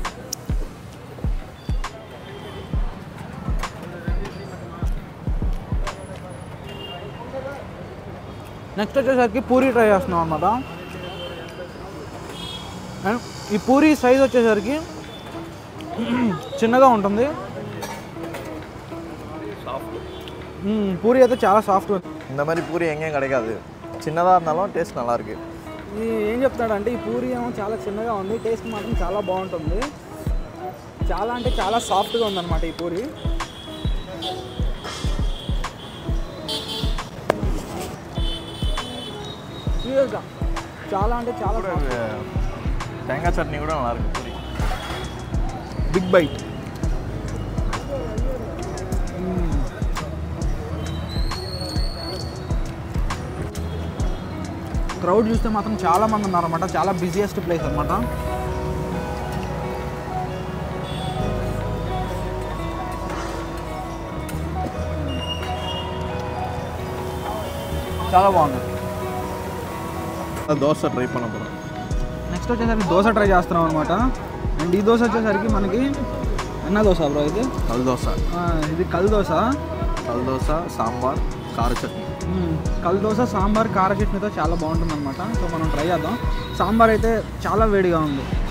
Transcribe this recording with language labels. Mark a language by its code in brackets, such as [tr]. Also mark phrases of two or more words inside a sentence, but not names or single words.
[te] నెక్స్ట్ వచ్చేసరికి పూరి ట్రై చేస్తున్నాం అనమాట. అండ్ ఈ పూరి సైజ్ వచ్చేసరికి చిన్నగా ఉంటుంది. பூரி అయితే చాలా సాఫ్ట్. [ta] இந்த மாதிரி பூரி எங்கேயும் கிடைக்காது. చిన్నதாக இருந்தாலும் టేస్ట్ நல்லா இருக்கு. [te] ఏం చెప్తాడంటే ఈ పూరి ఏమో చాలా చిన్నగా ఉంది, టేస్ట్ మాత్రం చాలా బాగుంటుంది. చాలా అంటే చాలా సాఫ్ట్గా ఉందన్నమాట ఈ పూరి. సీరియస్గా చాలా అంటే చాలా. [ta] தேங்காய் சட்னி கூட நல்லா இருக்கு. பூரி [en] big bite. [te] క్రౌడ్ చూస్తే మాత్రం చాలా మంది ఉన్నారన్నమాట. చాలా [en] busiest place [te] అన్నమాట. చాలా బాగుంది. [ta] దోశ ట్రై பண்ண போறோம். [te] నెక్స్ట్ వచ్చేసరికి దోశ ట్రై చేస్తున్నాం అనమాట. అండ్ ఈ దోశ వచ్చేసరికి మనకి [ta] என்ன தோசை ப்ரோ இது? [te] కల్ దోశ. ఇది కల్ దోశ. కల్ దోశ, సాంబార్, కార చట్నీ. కల్ దోశ సాంబార్ కార చట్నీతో చాలా బాగుంటుంది అనమాట. సో మనం ట్రై చేద్దాం. సాంబార్ అయితే చాలా వేడిగా ఉంది.